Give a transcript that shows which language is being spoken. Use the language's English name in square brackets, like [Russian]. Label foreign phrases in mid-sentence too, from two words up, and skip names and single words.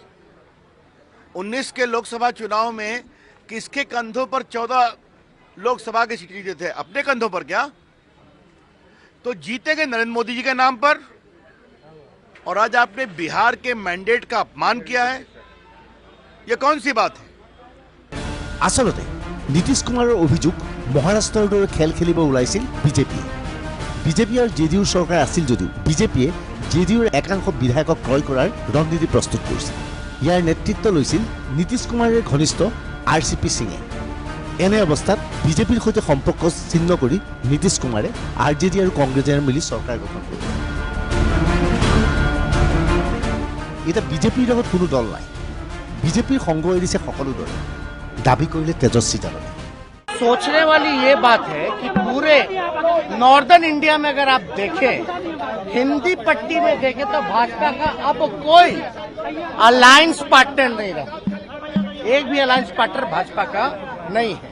[Hindi] 19 के लोकसभा चुनाव में किसके कंधों पर 14 लोकसभा की सीट जीते थे? अपने कंधों पर क्या? तो जीते गए नरेंद्र मोदी जी के नाम पर। और आज आपने बिहार के मैंडेट का अपमान किया है। यह कौन सी बात है? [Assamese] আচলতে নীতিশ কুমাৰৰ অভিযোগ মহাৰাষ্ট্ৰৰ দৰে খেল খেলিব ওলাইছিল বিজেপিয়ে। বিজেপি আৰু জেডিউৰ চৰকাৰ আছিল যদিও বিজেপিয়ে জেডিউৰ একাংশ বিধায়কক ক্ৰয় কৰাৰ ৰণনীতি প্ৰস্তুত কৰিছিল। ইয়াৰ নেতৃত্ব লৈছিল নীতিশ কুমাৰৰ ঘনিষ্ঠ RCP সিঙে। এনে অৱস্থাত বিজেপিৰ সৈতে সম্পৰ্ক ছিন্ন কৰি নীতিশ কুমাৰে RJD আৰু কংগ্ৰেছে মিলি চৰকাৰ গঠন কৰিলে। এতিয়া বিজেপিৰ লগত কোনো দল নাই, বিজেপিৰ সংগ এৰিছে সকলো দলে, দাবী কৰিলে তেজস্বী যাদৱে। [Hindi] सोचने वाली ये बात है कि पूरे नॉर्दर्न इंडिया में अगर आप देखें, हिंदी पट्टी में देखें तो भाजपा का अब कोई अलायंस पार्टनर नहीं रहा। एक भी अलायंस पार्टनर भाजपा का नहीं है।